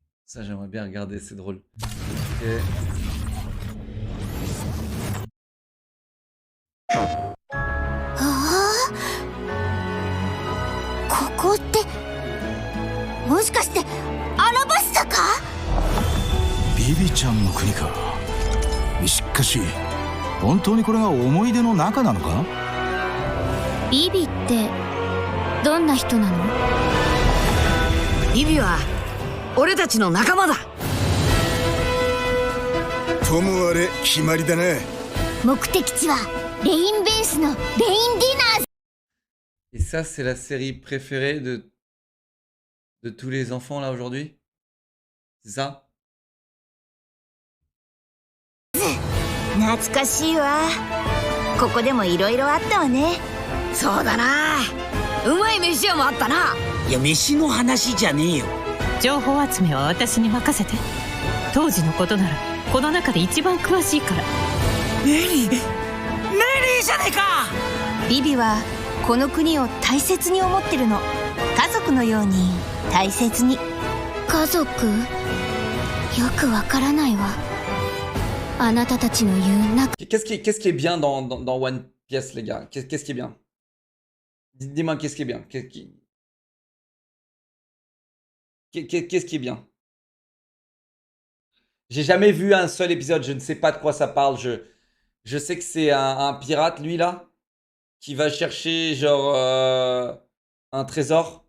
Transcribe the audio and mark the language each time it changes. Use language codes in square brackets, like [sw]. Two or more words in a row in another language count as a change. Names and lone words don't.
[fr] Ça, j'aimerais bien regarder, c'est drôle. Ok. [ja] ああ、ここってもしかしてアラバスタか？ビビちゃんの国か。しかし本当にこれが思い出の中なのか？ビビってどんな人なの？ビビは俺たちの仲間だ。ともあれ決まりだな。目的地はレインベースのレインディナー。 [fr] Et ça, c'est la série préférée de tous les enfants là aujourd'hui? C'est ça? [ja] 懐かしいわ。ここでもいろいろあったわね。そうだな。うまい飯屋もあったな。いや飯の話じゃねえよ。情報集めは私に任せて。当時のことならこの中で一番詳しいから。ネリーじゃねえか。ビビはこの国を大切に思ってるの。家族のように大切に。家族？よくわからないわ。あなたたちの言うな。 [fr] Qu'est-ce qui est bien dans One Piece, les gars? Qu'est-ce qui est bien? Dis-moi, qu'est-ce qui est bien? Qu'est-ce qui est bien? J'ai jamais vu un seul épisode, je ne sais pas de quoi ça parle. Je sais que c'est un pirate, lui, là, qui va chercher, genre, un trésor.